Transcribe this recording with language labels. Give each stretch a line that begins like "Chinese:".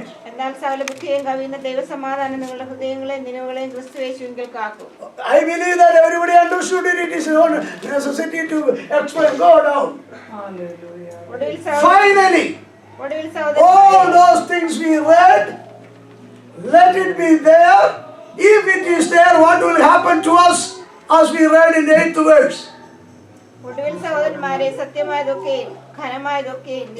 Malayalam: എന്നാൽ സകല ബുദ്ധിയും കവിയുന്ന ദൈവസമാധാനം നിങ്ങളുടെ ഹൃദയങ്ങളെ നിലവുകളെയും ക്രിസ്തുയേശുവിൽ കാക്കും.
English: I believe that everybody understood it. It is not necessity to explain. Go down. Finally, all those things we read, let it be there. If it is there, what will happen to us as we read in the 8th verse?
Malayalam: ഒടുവിൽ സഹോദരന്മാരെ സത്യമായതൊക്കെയും ഘനമായതൊക്കെയും